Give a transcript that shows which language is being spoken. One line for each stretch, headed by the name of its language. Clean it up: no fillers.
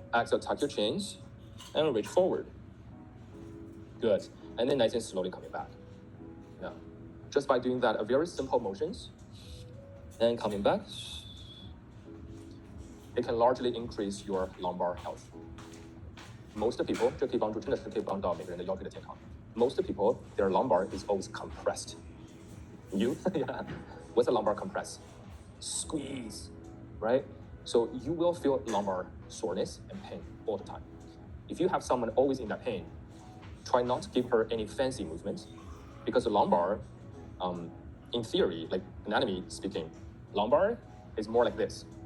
English: Exhale, tuck your chins and reach forward. Good. And then nice and slowly coming back. Now, just by doing that, a very simple motions and coming back, it can largely increase your lumbar health. Most people,
Chinese: 这可以帮助，真的是可以帮到每个人的腰椎的健康。
English: Most people, their lumbar is always compressed. You, yeah. What's a lumbar compress? Squeeze, right? So you will feel lumbar soreness and pain all the time. If you have someone always in that pain, try not to give her any fancy movements, because the lumbar, in theory, like anatomy speaking, lumbar is more like this.